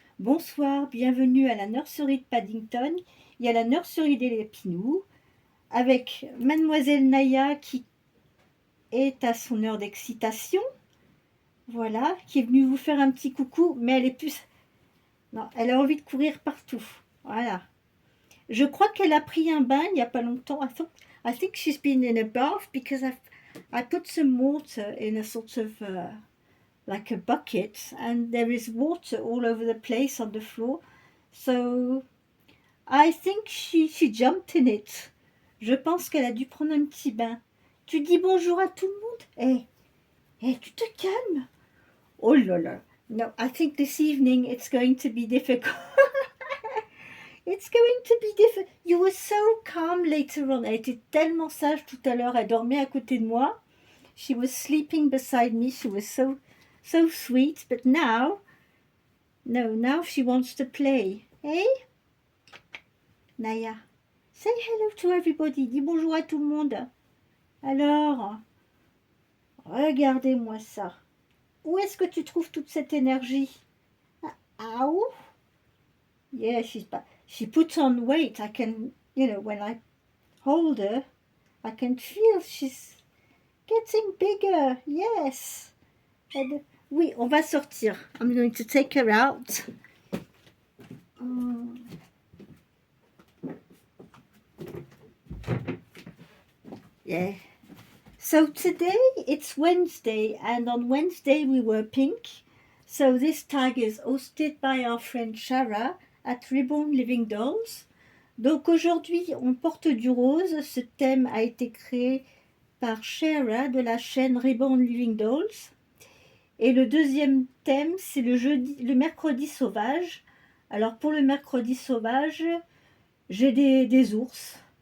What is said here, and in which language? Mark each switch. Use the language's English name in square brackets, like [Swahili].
[French] Bonsoir, bienvenue à la nurserie de Paddington et à la nurserie des Lapinous avec Mademoiselle Naya qui est à son heure d'excitation. Voilà, qui est venue vous faire un petit coucou, mais elle est plus... Non, elle a envie de courir partout. Voilà. Je crois qu'elle a pris un bain il n'y a pas longtemps. [English] I think she's been in a bath because I put some water in a sort of like a bucket and there is water all over the place on the floor. So I think she jumped in it. [French] Je pense qu'elle a dû prendre un petit bain. Tu dis bonjour à tout le monde? Tu te calmes. Oh là là. [English] No, I think this evening it's going to be difficult. It's going to be difficult. You were so calm later on. [French] Elle était tellement sage tout à l'heure. Elle dormait à côté de moi. [English] She was sleeping beside me. She was so sweet. But now she wants to play. Hey, Naya, say hello to everybody. [French] Dis bonjour à tout le monde. Alors, regardez-moi ça. Où est-ce que tu trouves toute cette énergie? Ah, où? [English] Yeah, she puts on weight. I can, when I hold her, I can feel she's getting bigger. Yes. And, [French] oui, on va sortir. [English] I'm going to take her out. Yeah. So today it's Wednesday, and on Wednesday we were pink. So this tag is hosted by our friend Shara at Reborn Living Dolls. [French] Donc aujourd'hui on porte du rose. Ce thème a été créé par Shara de la chaîne Reborn Living Dolls. Et le deuxième thème c'est le mercredi sauvage. Alors pour le mercredi sauvage, j'ai des ours.